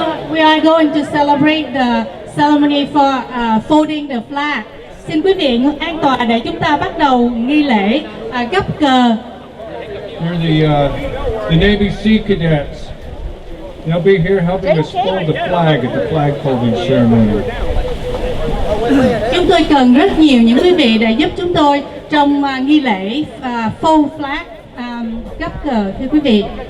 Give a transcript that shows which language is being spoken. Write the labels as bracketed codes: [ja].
[en] We are going to celebrate the ceremony for folding the flag. [vi] Xin quý vị an toàn để chúng ta bắt đầu nghi lễ gấp cờ. [en] Here are the Navy Sea Cadets. They'll be here helping us fold the flag at the flag folding ceremony. [vi] Chúng tôi cần rất nhiều những quý vị để giúp chúng tôi trong nghi lễ fold flag gấp cờ, thưa quý vị.